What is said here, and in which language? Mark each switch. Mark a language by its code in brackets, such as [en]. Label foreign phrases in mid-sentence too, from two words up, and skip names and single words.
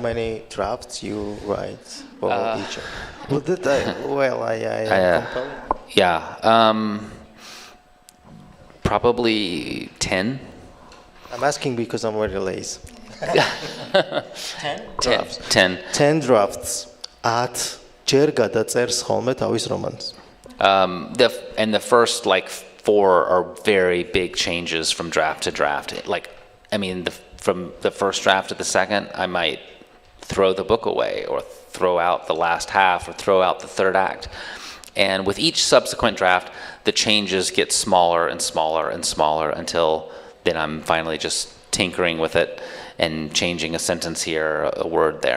[en] How many drafts you write for each? Probably 10. I'm asking because I'm very lazy. 10 drafts. 10 drafts. [ka] At ჯერ გადაწერს ხოლმე თავის რომანს. [en] And the first like 4 are very big changes from draft to draft. Like, I mean, from the first draft to the second, I might throw the book away or throw out the last half or throw out the third act. And with each subsequent draft, the changes get smaller and smaller and smaller until then I'm finally just tinkering with it and changing a sentence here, a word there.